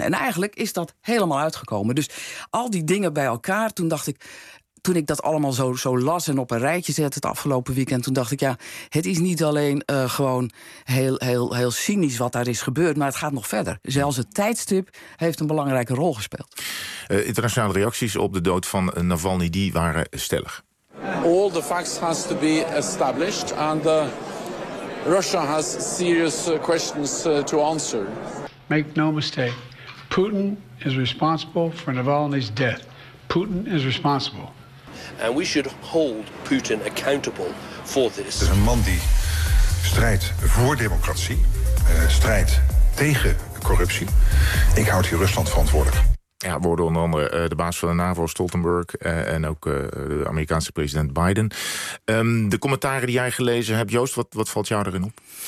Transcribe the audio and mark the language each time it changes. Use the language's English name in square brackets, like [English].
[Dutch] En eigenlijk is dat helemaal uitgekomen. Dus al die dingen bij elkaar, toen dacht ik, toen ik dat allemaal zo las en op een rijtje zette het afgelopen weekend, toen dacht ik, ja, het is niet alleen gewoon heel cynisch wat daar is gebeurd, maar het gaat nog verder. Zelfs het tijdstip heeft een belangrijke rol gespeeld. Internationale reacties op de dood van Navalny, die waren stellig. [English] All the facts has to be established and Russia has serious questions to answer. Make no mistake, Putin is responsible for Navalny's death. Putin is responsible. And we should hold Putin accountable for this. [Dutch] Het is een man die strijdt voor democratie, strijdt tegen corruptie. Ik houd hier Rusland verantwoordelijk. Ja, worden onder andere de baas van de NAVO, Stoltenberg, en ook de Amerikaanse president Biden. De commentaren die jij gelezen hebt, Joost, wat valt jou erin op?